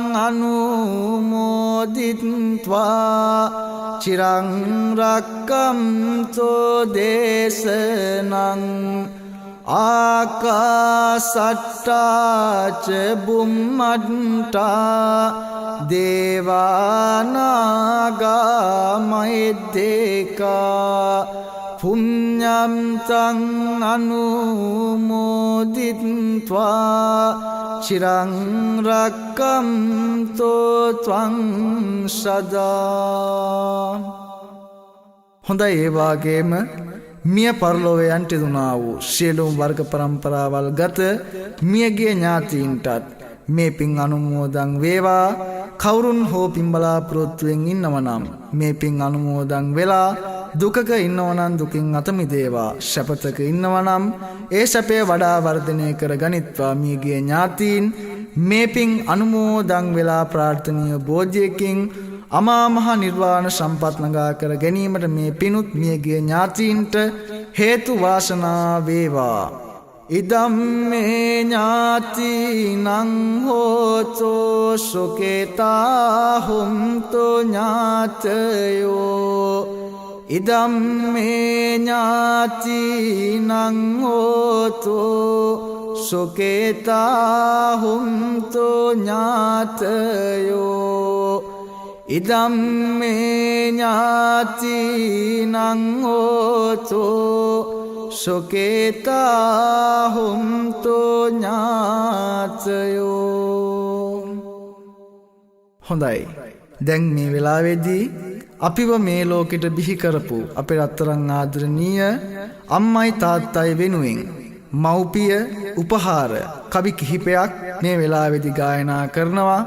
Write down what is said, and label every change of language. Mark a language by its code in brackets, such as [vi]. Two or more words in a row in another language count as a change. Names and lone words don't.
[pi] අනුමෝදිත්වා චිරං රක්ඛන්තු දේශනං ආකාසට්ටා ච බුම්මට්ටා දේවානාගා මහිද්దికා පුඤ්ඤම් තං අනුමෝදිත්වා චිරං රක්ඛන්තු ත්වං සදා [si] හොඳයි ඒ වාගේම මිය පරලොවේ යන්ට දුනා වූ සියලුම වර්ග પરම්පරාවල් ගත මියගේ ඥාතීන්ටත් මේ පින් අනුමෝදන් වේවා කවුරුන් හෝ පින් බලාපොරොත්තුෙන් ඉන්නව නම් මේ පින් අනුමෝදන් වෙලා දුකක ඉන්නවනම් දුකින් අත මිදේවා. සැපතක ඉන්නවනම් ඒ සැපය වඩා වර්ධනය කර ගනිත්වා. මියගිය ඥාතීන් මේ පින් අනුමෝදන් වෙලා ප්‍රාර්ථනීය බෝධියකින් අමා මහ නිර්වාණ සම්පත් ළඟා කර ගැනීමට මේ පිනුත් මියගිය ඥාතීන්ට හේතු වාසනා වේවා. [pi] ඉදම්මේ ඥාතිනං හෝතෝ සුඛිතා හුන්තු ඥාතයෝ. ඉදම්මේ ඥාතිනං හෝතෝ සුඛිතා හුන්තු ඥාතයෝ. ඉදම්මේ ඥාතිනං හෝතෝ සුඛිතා හුන්තු ඥාතයෝ. [si] හොඳයි. දැන් මේ වෙලාවේදී අපිව මේ ලෝකෙට බිහි කරපු අපේ රත්තරන් ආදරණීය අම්මයි තාත්තයි වෙනුවෙන් මව්පිය උපහාර කවි කිහිපයක් මේ වෙලාවේදී ගායනා කරනවා.